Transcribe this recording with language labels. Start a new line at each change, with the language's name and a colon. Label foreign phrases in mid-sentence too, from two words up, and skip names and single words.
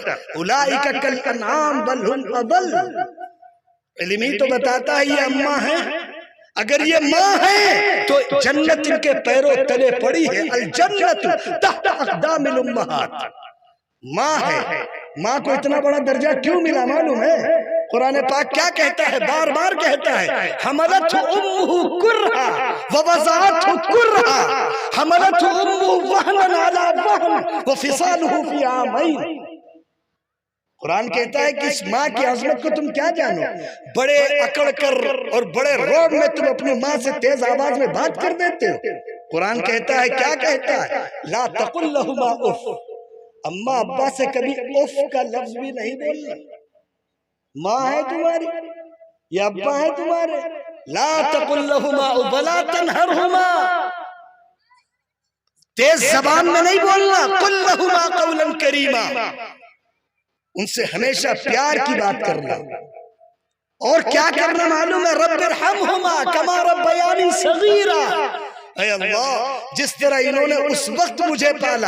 Arabic: اولئک کالانعام بل ھم اضل.
Urdu: علم ہی تو بتاتا ہے یہ اماں ہیں، اگر یہ ماں ہے تو جنت ان کے پیروں تلے پڑی ہے.
Arabic: الجنت تحت اقدام الامہات.
Urdu: ماں ہے، ماں کو اتنا بڑا درجہ کیوں ملا معلوم ہے؟ قرآن پاک کیا کہتا ہے، بار بار کہتا ہے
Arabic: حملتہ امہ کرہا ووضعتہ کرہا حملتہ امہ وہنا علی وہن وفصالہ فی عامین.
Urdu: قرآن کہتا ہے کہ اس ماں کی عظمت کو تم کیا جانو، بڑے اکڑ کر اور بڑے روب میں تم اپنی ماں سے تیز آواز میں بات کر دیتے ہو. قرآن کہتا ہے، کیا کہتا ہے،
Arabic: لا تقل لہما اف.
Urdu: اماں ابا سے کبھی اف کا لفظ بھی نہیں بولنا. ماں ہے تمہاری یا ابا ہے تمہارے،
Arabic: لا تقل لہما اف ولا تنہرہما.
Urdu: تیز زبان میں نہیں بولنا،
Arabic: قل لہما قولا کریما.
Urdu: ان سے ہمیشہ پیار کی بات کرنا. اور کیا کرنا معلوم ہے،
Arabic: رب ارحمہما کما ربیانی صغیرا.
Urdu: اے اللہ جس طرح انہوں نے اس وقت مجھے پالا.